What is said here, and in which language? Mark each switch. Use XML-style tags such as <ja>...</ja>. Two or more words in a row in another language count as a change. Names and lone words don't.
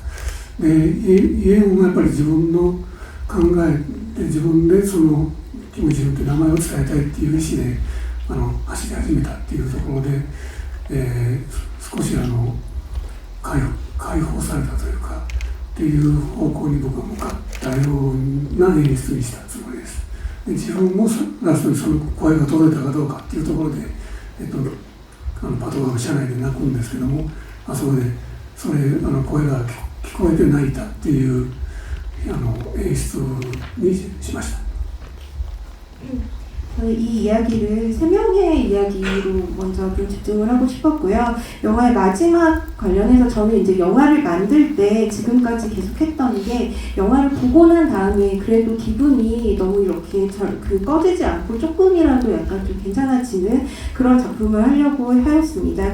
<ja>で、家もやっぱり自分の考えで自分でそのキム・ジウンという名前を伝えたいっていう意思で走り始めたっていうところで、少し解放されたというかっていう方向に僕は向かったような演出にしたつもりです。で、自分もラストにその声が届いたかどうかっていうところで、パトカーの車内で泣くんですけども、あそこでそれ声が聞こえて泣いたっていう演出にしました。</ja> <ko>저는 이 이야기를 세 명의 이야기로 먼저 좀 집중을 하고 싶었고요. 영화의 마지막 관련해서 저는 이제 영화를 만들 때 지금까지 계속했던 게, 영화를 보고 난 다음에 그래도 기분이 너무 이렇게 꺼지지 않고 조금이라도 약간 좀 괜찮아지는 그런 작품을 하려고 하였습니다.</ko>